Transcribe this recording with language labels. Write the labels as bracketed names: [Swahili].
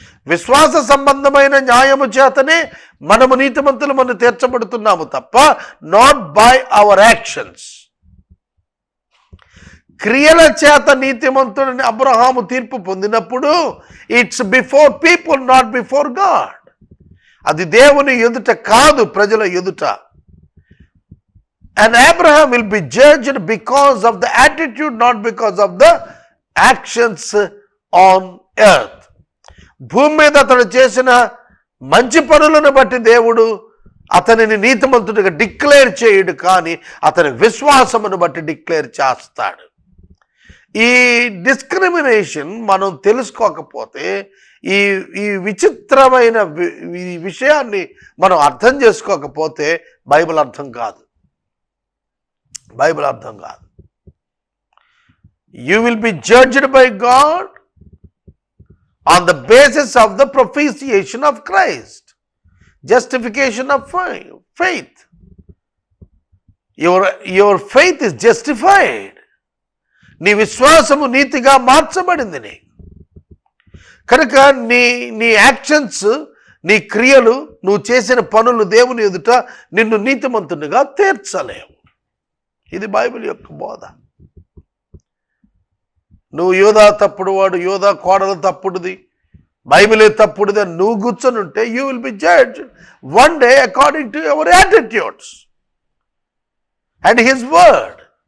[Telugu] విశ్వాస సంబంధమైన న్యాయము చేతనే మనము నీతిమంతులు మనం తీర్చబడుతున్నాము తప్ప [English] Not by our actions. [Telugu] క్రియల చేత నీతిమంతుడని అబ్రహాము తీర్పు పొందినప్పుడు [English] It's before people, not before God. [Telugu] అది దేవుని ఎదుట కాదు, ప్రజల ఎదుట. [English] And Abraham will be judged because of the attitude, not because of the actions on earth. [Telugu] భూమి మీద అతడు చేసిన మంచి పనులను బట్టి దేవుడు అతనిని నీతిమంతుడిగా డిక్లేర్ చేయడు, కానీ అతని విశ్వాసమును బట్టి డిక్లేర్ చేస్తాడు. ఈ డిస్క్రిమినేషన్ మనం తెలుసుకోకపోతే, ఈ విచిత్రమైన ఈ విషయాన్ని మనం అర్థం చేసుకోకపోతే బైబిల్ అర్థం కాదు. బైబిల్ అర్థం కాదు. [English] You will be judged by God on the basis of the propitiation of Christ, justification of faith. Your faith is justified. [Telugu] నీ విశ్వాసము నీతిగా మార్చబడింది. కనుక నీ యాక్షన్స్, నీ క్రియలు, నువ్వు చేసిన పనులు దేవుని ఎదుట నిన్ను నీతిమంతునిగా తీర్చలేవు. ఇది బైబిల్ యొక్క బోధ. నువ్వు యోధా తప్పుడు వాడు, యోధా కోడలు తప్పుడుది, బైబిలే తప్పుడుది అని నువ్వు కూర్చొని ఉంటే [English] You will be judged one day according to your attitudes and his word.